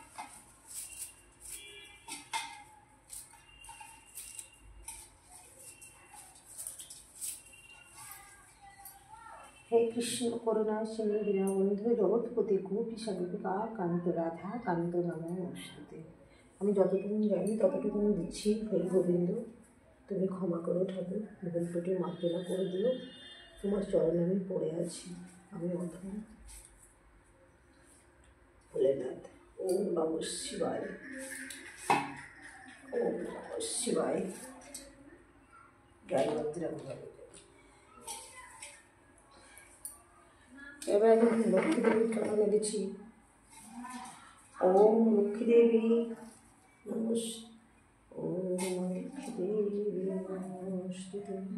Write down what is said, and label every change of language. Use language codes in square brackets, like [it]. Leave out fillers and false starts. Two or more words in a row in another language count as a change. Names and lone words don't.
[sa] হে কৃষ্ণ করুণা সিন্ধু দীনবন্ধু জগৎপতি গোপী সাগরিকা কান্ত রাধা কান্ত নমস্তুতে। [bn] আমি যতটুকু জানি ততটুকু দিচ্ছি। হে গোবিন্দ, তুমি ক্ষমা করো ঠাকুর, ভুল ত্রুটি মার্জনা করে দিও, তোমার চরণে আমি পড়ে আছি। আমি অধম ভোলেনাথ। [sa] ওম নমঃ শিবায়, ওম নমঃ শিবায়। [bn] জয় বজরঙ্গবলী। এবার আমি লক্ষ্মী দেবীর চরণে দিচ্ছি। [sa] ওম লক্ষ্মী দেবী নমস্তে, ওম লক্ষ্মী দেবী নমস্তে।